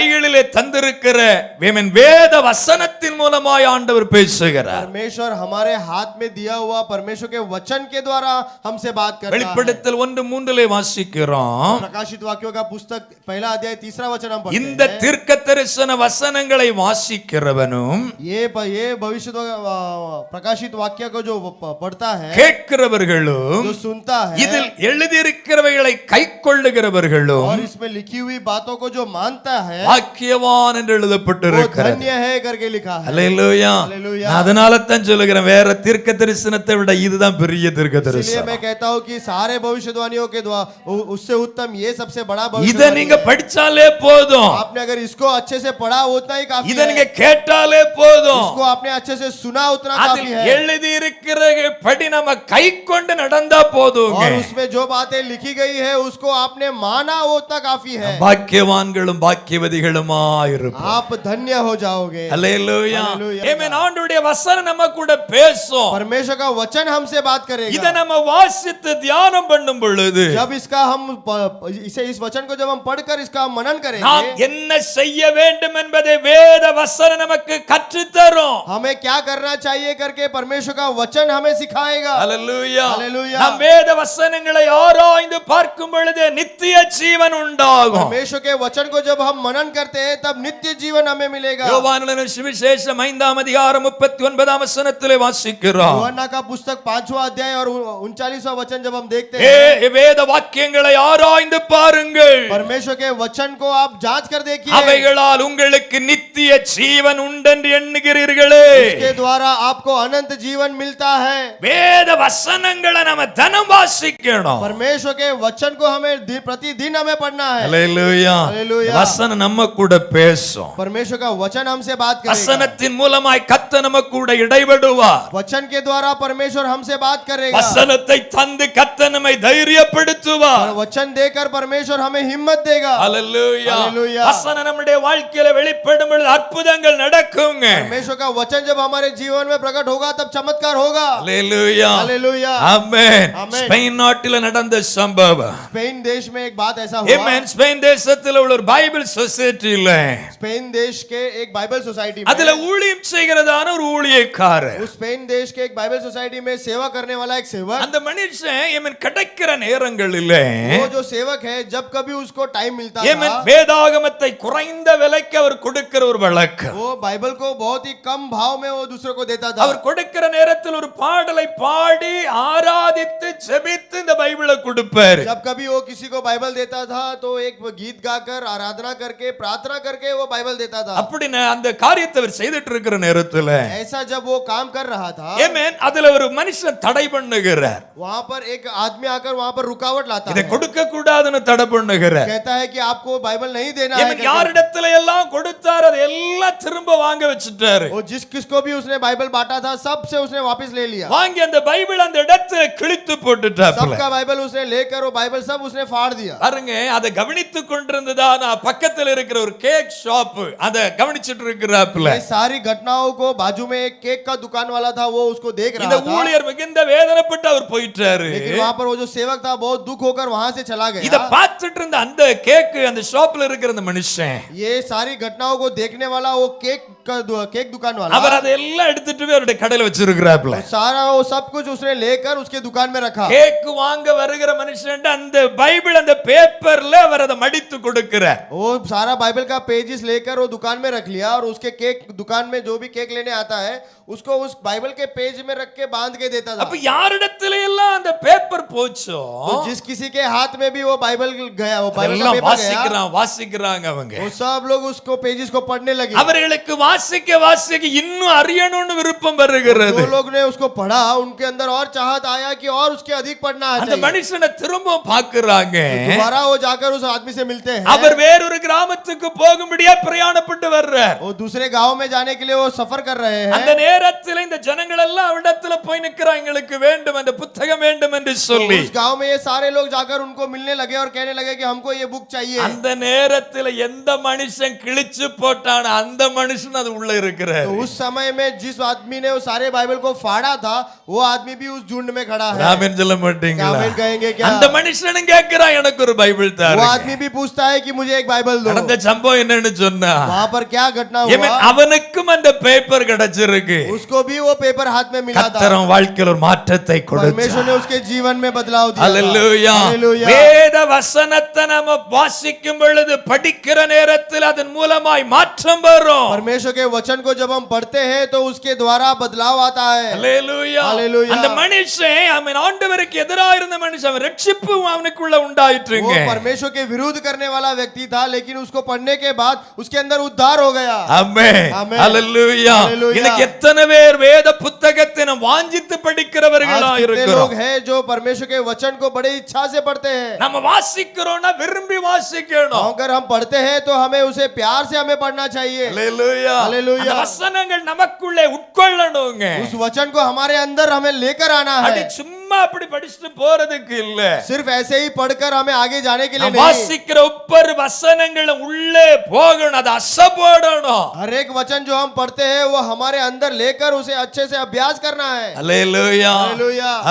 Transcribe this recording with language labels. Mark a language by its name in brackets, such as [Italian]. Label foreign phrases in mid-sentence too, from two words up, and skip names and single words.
[Tamil] கரங்களிலே தந்திருக்கிற வேத வசனத்தின் மூலமாய் ஆண்டவர் பேசுகிறார். [Hindi] परमेश्वर हमारे हाथ में दिया हुआ परमेश्वर के वचन के द्वारा हमसे बात कर रहा है. [Tamil] வெளிப்படுத்தல் 1:3 வாசிக்கிறோம். [Hindi] प्रकाशित वाक्यों का पुस्तक पहला अध्याय 3रा वचन हम पढ़ते हैं. [Tamil] இந்த தீர்க்கதரிசன வசனங்களை வாசிக்கிறவனும் [Hindi] ये भविष्य प्रकाशित वाक्य को जो पढ़ता है, [Tamil] கேட்கிறவர்களும், [Hindi] जो सुनता है, [Tamil] இதில் எழுதியிருக்கிறவைகளை கைக்கொள்ளுகிறவர்களும் [Hindi] और इसमें लिखी हुई बातों को जो मानता है [Tamil] பாக்கியவான் என்று [Hindi] वो [Tamil] எழுதப்பட்டிருக்கிறது. [Hindi] धन्य है करके लिखा है. [Tamil] அல்லேலூயா. [Hindi] हालेलुया. [Tamil] அதனால தான் சொல்லுகிறேன், வேற தீர்க்க தரிசனத்தை விட இதுதான் பெரிய தீர்க்க [Hindi] इसलिए [Tamil] தரிசனம். [Hindi] मैं कहता हूँ कि सारे भविष्यवाणियों के द्वारा उससे उत्तम ये सबसे बड़ा [Tamil] இத [Hindi] भविष्यवाणी [Tamil] நீங்க [Hindi] है. [Tamil] படிச்சாலே போதும், [Hindi] आपने अगर इसको अच्छे से पढ़ा उतना ही काफी [Tamil] இத [Hindi] है. [Tamil] நீங்க கேட்டாலே போதும், [Hindi] इसको आपने अच्छे से सुना उतना [Tamil] அதில் [Hindi] काफी है. [Tamil] எழுதி இருக்கிறபடி நம்ம கைக்கொண்டு நடந்தா போதுங்க. [Hindi] और उसमें जो बातें लिखी गई है उसको आपने माना वो उतना काफी है. [Tamil] பாக்கியவான்களும் பாக்கியவதிகளுமா இருப்போம். [Hindi] आप धन्य हो जाओगे. [Tamil] அல்லேலூயா. [Hindi] हालेलुया. [Tamil] ஆமென். ஆண்டவருடைய வசனம் நம்ம கூட பேசும். [Hindi] परमेश्वर का वचन हमसे बात करेगा. [Tamil] இத நம்ம வாசித்து தியானம் பண்ணும் பொழுது [Hindi] जब इसका हम इस वचन को जब हम पढ़कर इसका मनन [Tamil] நாம் [Hindi] करेंगे, [Tamil] என்ன செய்ய வேண்டும் என்பதை வேத வசனம் நமக்கு கற்றுத் தரும். [Hindi] हमें क्या करना चाहिए करके परमेश्वर का वचन हमें सिखाएगा. [Tamil] அல்லேலூயா. [Hindi] हालेलुया. [Tamil] நாம் வேத வசனங்களை ஆராய்ந்து பார்க்கும் பொழுது நித்திய ஜீவன் உண்டாகும். [Hindi] परमेश्वर के वचन को जब हम मनन करते हैं तब नित्य जीवन हमें मिलेगा. [Tamil] யோவான் எழுதின சுவிசேஷம் 5:39 வசனத்திலே வாசிக்கிறோம். [Hindi] यूहन्ना का पुस्तक 5वां अध्याय और 39वां वचन जब हम देखते हैं, [Tamil] வேத வாக்கியங்களை ஆராய்ந்து பாருங்கள், [Hindi] परमेश्वर के वचन को आप जांच कर देखिए. [Tamil] அவைகளால் உங்களுக்கு நித்திய ஜீவன் உண்டென்று எண்ணுகிறீர்களே. [Hindi] इसके द्वारा आपको अनंत जीवन मिलता है. [Tamil] வேத வசனங்களை நம்ம தினம் வாசிக்கணும். [Hindi] परमेश्वर के वचन को हमें प्रतिदिन हमें पढ़ना है. [Tamil] அல்லேலூயா. [Hindi] हालेलुया. [Tamil] வசனம் நம்ம கூட பேசும். [Hindi] परमेश्वर का वचन हमसे बात करेगा. [Tamil] வசனத்தின் மூலமாய் கர்த்தர் நம்ம கூட இடைபடுவார். [Hindi] वचन के द्वारा परमेश्वर हमसे बात करेगा. [Tamil] வசனத்தை தந்து கர்த்தர் நம்மை தைரியப்படுத்துவார். [Hindi] और वचन देकर परमेश्वर हमें हिम्मत देगा. [Tamil] அல்லேலூயா. [Hindi] हालेलुया. [Tamil] வசனம் நம்முடைய வாழ்க்கையில வெளிப்படும் பொழுது அற்புதங்கள் நடக்குங்க. [Hindi] परमेश्वर का वचन जब हमारे जीवन में प्रकट होगा तब चमत्कार होगा. [Tamil] அல்லேலூயா. [Hindi] हालेलुया. [Tamil] ஆமென். ஆமென். ஸ்பெயின் நாட்டில நடந்த சம்பவம். [Hindi] स्पेन देश में एक बात ऐसा हुआ. [Tamil] ஆமென். ஸ்பெயின் தேசத்துல உள்ள ஒரு பைபிள் சொசைட்டில [Hindi] स्पेन देश के एक [English] Bible society [Hindi] में, [Tamil] அதுல ஊழியம் செய்கிறதான ஒரு ஊழியக்காரர், [Hindi] उस स्पेन देश के एक [English] Bible society [Hindi] में सेवा करने वाला एक सेवक, [Tamil] அந்த மனுஷன் ஆமென் கிடைக்கிற நேரங்களிலே [Hindi] वो जो सेवक है जब कभी उसको टाइम मिलता [Tamil] ஆமென் [Hindi] था, [Tamil] வேதாகமத்தை குறைந்த விலைக்கு அவர் கொடுக்கிற ஒரு வழக்கம். [Hindi] वो बाइबल को बहुत ही कम भाव में वो दूसरे को देता था. [Tamil] அவர் கொடுக்கிற நேரத்தில் ஒரு பாடலை பாடி ஆராதித்து ஜெபித்து இந்த பைபிளை கொடுப்பார். [Hindi] जब कभी वो किसी को बाइबल देता था तो एक गीत गाकर आराधना करके प्रार्थना करके वो बाइबल देता था. [Tamil] அப்படி அந்த காரியத்தை அவர் செய்துட்டு இருக்கிற நேரத்துல [Hindi] ऐसा जब वो काम कर रहा था, [Tamil] ஆமென் அதுல ஒரு மனுஷன் தடை பண்ணுகிறார். [Hindi] वहां पर एक आदमी आकर वहां पर रुकावट लाता [Tamil] இதை [Hindi] है. [Tamil] கொடுக்க கூடாதுன்னு தடை பண்ணுகிறார். [Hindi] कहता है कि आपको बाइबल नहीं देना है. [Tamil] ஆமென் யாரிடத்துல எல்லாம் கொடுத்தார் அது எல்லாம் திரும்ப வாங்க வச்சிட்டாரு. [Hindi] वो जिस किसको भी उसने बाइबल बांटा था सबसे उसने वापस ले लिया. [Tamil] வாங்கி அந்த பைபிள் அந்த இடத்துல கிழித்து போட்டுட்டாப்ல. [Hindi] सबका बाइबल उसने लेकर वो बाइबल सब उसने फाड़ दिया. [Tamil] பாருங்க, அதை கவனித்துக் கொண்டிருந்ததா நான் பக்கத்துல இருக்கிற ஒரு [English] cake shop [Tamil] அதை கவனிச்சிட்டு இருக்கிறாப்ல. [Hindi] ये सारी घटनाओं को बाजू में एक केक का दुकान वाला था वो उसको देख [Tamil] இந்த [Hindi] रहा था. [Tamil] ஊழியர் மிகுந்த வேதனைப்பட்டு அவர் போயிட்டாரு. [Hindi] लेकिन वहां पर वो जो सेवक था बहुत दुख होकर वहां से चला [Tamil] இத [Hindi] गया. [Tamil] பார்த்துட்டு இருந்த அந்த கேக் அந்த ஷாப்ல இருக்கிற அந்த மனுஷன் [Hindi] ये सारी घटनाओं को देखने वाला वो केक दुकान वाला, [Tamil] அவர் அதெல்லாம் எடுத்துட்டு போய் அவருடைய கடையில வச்சிருக்கிறாப்ல. [Hindi] सारा वो सब कुछ उसने लेकर उसके दुकान में रखा. [Tamil] கேக் வாங்க வருகிற மனுஷன் அந்த பைபிள் அந்த பேப்பர்ல அவர் அதை மடித்து கொடுக்கிறார். [Hindi] वो सारा बाइबल का पेजेस लेकर वो दुकान में रख लिया और उसके केक दुकान में जो भी केक लेने आता है उसको उस बाइबल के पेज में रख के बांध के देता था. [Tamil] அப்ப யாரிடத்துல எல்லாம் அந்த பேப்பர் போச்சோ [Hindi] तो जिस किसी के हाथ में भी वो बाइबल गया, वो बाइबल का पेपर गया, [Tamil] வாசிக்கிறாங்க அவங்க. [Hindi] वो सब लोग उसको पेजेस को पढ़ने लगे. [Tamil] அவர்களுக்கு வாசிக்க இன்னும் அறியணும்னு விருப்பம் வருகிறது. [Hindi] जो लोग ने उसको पढ़ा उनके अंदर और चाहत आया कि और उसके अधिक पढ़ना है. [Tamil] அந்த மனுஷனை திரும்ப பார்க்கறாங்க. [Hindi] दोबारा वो जाकर उस आदमी से मिलते हैं. [Tamil] அவர் வேறொரு கிராமத்துக்கு போகும்படியா பிரயாணப்பட்டு வர்றார். [Hindi] वो दूसरे गांव में जाने के लिए वो सफर कर रहे हैं. [Tamil] அந்த நேரத்தில் இந்த ஜனங்கள் எல்லாம் அவரிடத்துல போய் நிற்கிறாங்க, எங்களுக்கு வேண்டும் அந்த புத்தகம் வேண்டும் என்று சொல்லி. சொல்லி [Hindi] उस गांव में ये सारे लोग जाकर उनको मिलने लगे और कहने लगे कि हमको ये बुक चाहिए [Tamil] அந்த நேரத்தில் எந்த மனுஷன் கிழிச்சு போட்டான அந்த மனுஷன் அது உள்ள இருக்கிறார் [Hindi] तो उस समय में जिस आदमी ने वो सारे बाइबल को फाड़ा था वो आदमी भी उस झुंड में खड़ा है [Tamil] ஆமென் சொல்ல மாட்டீங்களா [Hindi] आमीन कहेंगे क्या [Tamil] அந்த மனுஷனும் கேக்குறான் எனக்கு ஒரு பைபிள் [Hindi] वो [Tamil] தாரு [Hindi] आदमी भी पूछता है कि मुझे एक बाइबल दो [Tamil] நடந்த சம்பவம் என்னன்னு சொன்னா [Hindi] वहां पर क्या घटना [Tamil] ஆமென் [Hindi] हुआ [Tamil] அவனுக்கும் அந்த பேப்பர் கிடைச்சிருக்கு [Hindi] उसको भी वो पेपर हाथ में मिला था [Tamil] கர்த்தர் வாழ்க்கையில் ஒரு மாற்றத்தை கொடுத்தார் [Hindi] परमेश्वर ने उसके जीवन में बदलाव दिया [Tamil] ஹalleluya [Hindi] हालेलुया [Tamil] வேத வசனத்தை நாம வாசிக்கும் பொழுது படிக்கிற நேரத்தில் அதன் மூலமாய் மாற்றம் வரும் [Hindi] परमेश्वर के वचन को जब हम पढ़ते हैं तो उसके द्वारा बदलाव आता है [Tamil] ஹalleluya [Hindi] हालेलुया [Tamil] அந்த மனுஷன் அவன் ஆண்டவருக்கு எதிராக இருந்த மனுஷன் அவன் ரட்சிப்பு அவனுக்குள்ள உண்டாயிற்றுங்க [Hindi] वो परमेश्वर के विरुद्ध करने वाला व्यक्ति था लेकिन उसको पढ़ने के बाद उसके अंदर उद्धार हो गया [Tamil] ஆமென் ஆமென். ஹalleluya [Hindi] हालेलुया. [Tamil] இன்னைக்கு எத்தனை பேர் வேத புத்தகத்தை நாம் வாஞ்சித்து படிக்கிறவர்களா [Hindi] आज कितने [Tamil] இருக்கிறோம் [Hindi] लोग हैं जो परमेश्वर के वचन को बड़े इच्छा से पढ़ते हैं [Tamil] நம்ம வாசிக்கிறோம்னா விரும்பி வாசிக்கணும் [Hindi] अगर हम पढ़ते हैं तो हमें उसे प्यार से हमें पढ़ना चाहिए [Tamil] ஹalleluya [Hindi] हालेलुया. [Tamil] அந்த வசனங்கள் நமக்குள்ளே உட்கொள்ளணுங்க [Hindi] उस वचन को हमारे अंदर हमें लेकर आना [Tamil] அது [Hindi] है [Tamil] சும்மா அப்படி படிச்சுட்டு போறதுக்கு இல்ல [Hindi] सिर्फ ऐसे ही पढ़कर हमें आगे जाने के लिए [Tamil] நாம் [Hindi] नहीं [Tamil] வாசிக்கிற ஒவ்வொரு வசனங்களும் உள்ளே போகணும் அது அசைபோடணும் [Hindi] हर एक वचन जो हम पढ़ते हैं वो हमारे अंदर लेकर उसे अच्छे से अभ्यास करना है [Tamil] ஹalleluya